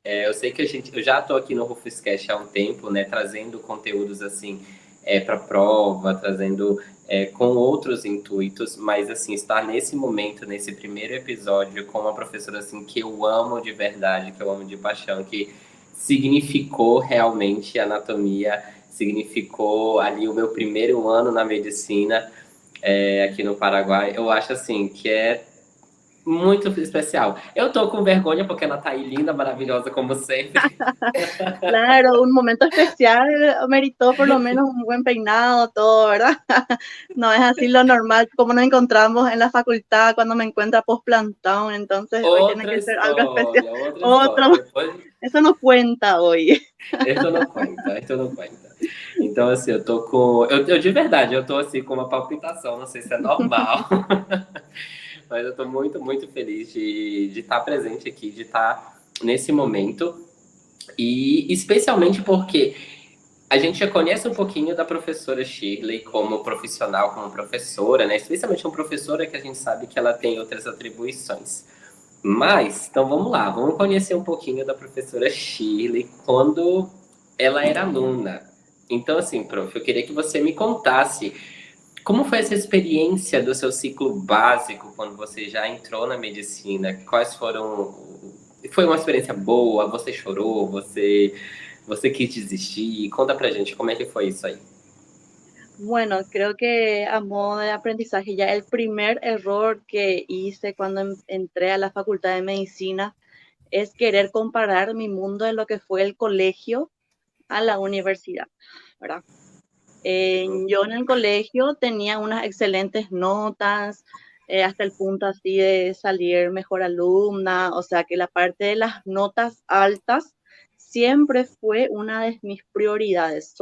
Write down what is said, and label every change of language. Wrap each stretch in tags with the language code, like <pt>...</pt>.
<pt>Eu sei que eu já estou aqui no RufusCast há um tempo, né, trazendo conteúdos assim para prova, trazendo com outros intuitos, mas assim estar nesse momento, nesse primeiro episódio, com uma professora assim que eu amo de verdade, que eu amo de paixão, que significou realmente anatomia, significou ali o meu primeiro ano na medicina aqui no Paraguai. Eu acho assim que é muito especial. Eu tô com vergonha porque ela tá aí linda, maravilhosa como sempre.</pt> <es>Claro, un momento especial meritó por lo menos un buen peinado, todo, ¿verdad? No es así lo normal, como nos encontramos en la facultad cuando me encuentra post-plantón, entonces hoy tiene que ser algo especial.</es> <pt>Outra</pt> <es>Otro,</es> <pt>história. Depois...</pt> <es>eso no cuenta hoy.</es> <pt>Isso não conta, isso não conta. Então, assim, eu tô com... Eu de verdade, eu tô assim com uma palpitação, não sei se é normal. Mas eu tô muito, muito feliz de estar presente aqui, de estar nesse momento. E especialmente porque a gente já conhece um pouquinho da professora Shirley como profissional, como professora, né? Especialmente uma professora que a gente sabe que ela tem outras atribuições. Mas, então vamos lá, vamos conhecer um pouquinho da professora Shirley quando ela era aluna. Então, assim, prof, eu queria que você me contasse como foi essa experiência do seu ciclo básico quando você já entrou na medicina? Quais foram... Foi uma experiência boa? Você chorou? Você quis desistir? Conta pra gente como é que foi isso aí.</pt> <es>Bueno, creo que a modo de aprendizaje, ya el primer error que hice cuando entré a la Facultad de Medicina es querer comparar mi mundo de lo que fue el colegio a la universidad, ¿verdad? Yo en el colegio tenía unas excelentes notas, hasta el punto así de salir mejor alumna, o sea que la parte de las notas altas siempre fue una de mis prioridades.</es>